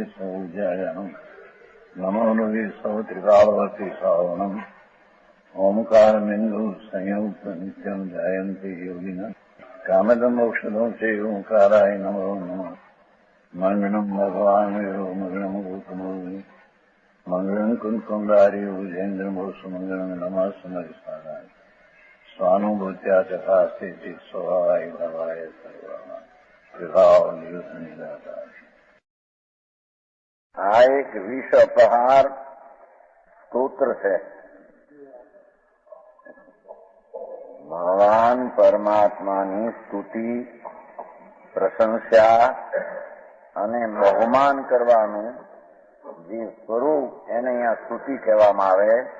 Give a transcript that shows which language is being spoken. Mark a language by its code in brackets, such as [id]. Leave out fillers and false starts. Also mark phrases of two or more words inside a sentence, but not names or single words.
[sa] सौज्यायनम् नमो लोये सौत्रिकालवती सावनम् ओंकारमिन्दु संयुक्त नित्यम् जयन्ति योगिनः कामदमोक्षदो ओंकाराय नमो नमः मङ्गलम् भगवान् वीरो मङ्गलम् गौतमोऽग्नि मङ्गलम् कुन्कुण्डारि उजेन्द्रमो सुमङ्गलम् नमः समरिसाराय स्वानुभूत्या तथा स्थिति स्वभावाय भवाय सर्वमा विभाव नियुक्त निराकार। [gu] આ એક વિષ અપહાર સ્તોત્ર છે. ભગવાન પરમાત્માની સ્તુતિ, પ્રશંસા અને બહુમાન કરવાનું જે સ્વરૂપ એને અહીંયા સ્તુતિ કહેવામાં આવે.